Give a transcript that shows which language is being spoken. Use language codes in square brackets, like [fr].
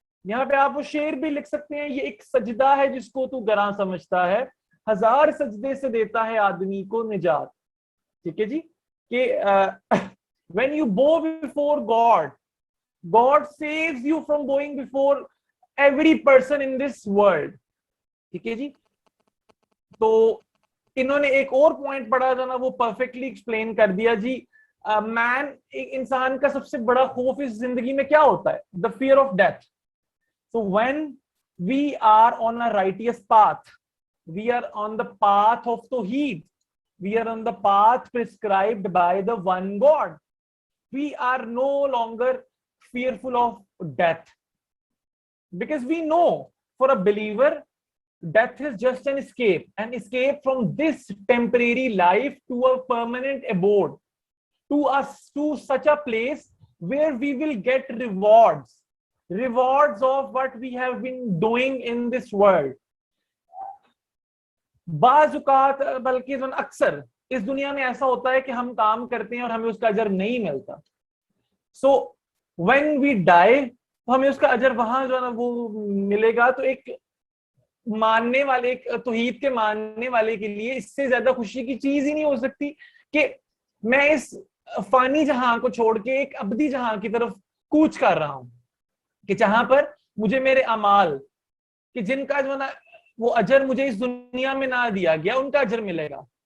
[hi] यहाँ पे आप वो शेर भी लिख सकते हैं, ये एक सजदा है जिसको तू गरा समझता है, 1000 सजदे से देता है आदमी को निजात. ठीक है जी, कि [en] when you bow before God saves you from bowing before every person in this world. [hi] ठीक है जी. तो इन्होंने एक और पॉइंट पढ़ा था ना, वो परफेक्टली एक्सप्लेन कर दिया जी. मैन, एक इंसान का सबसे बड़ा खौफ इस जिंदगी में क्या होता है? [en] The fear of death. So when we are on a righteous path, we are on the path of Tawheed, we are on the path prescribed by the one God, we are no longer fearful of death, because we know for a believer death is just an escape from this temporary life to a permanent abode, to such a place where we will get rewards of what we have been doing in this world. [hi] बाज़-औक़ात बल्कि अक्सर इस दुनिया में ऐसा होता है कि हम काम करते हैं और हमें उसका अजर नहीं मिलता. [en] So when we die, [hi] तो हमें उसका अजर वहां जो है ना वो मिलेगा. तो एक मानने वाले, एक तौहीद के मानने वाले के लिए इससे ज्यादा खुशी की चीज ही नहीं हो सकती कि मैं इस फानी जहां को छोड़ के एक अबदी जहां की तरफ कूच कर रहा हूं, कि जहां पर मुझे मेरे अमाल कि जिनका जो ना वो अजर मुझे इस दुनिया में ना दिया गया, उनका अजर मिलेगा.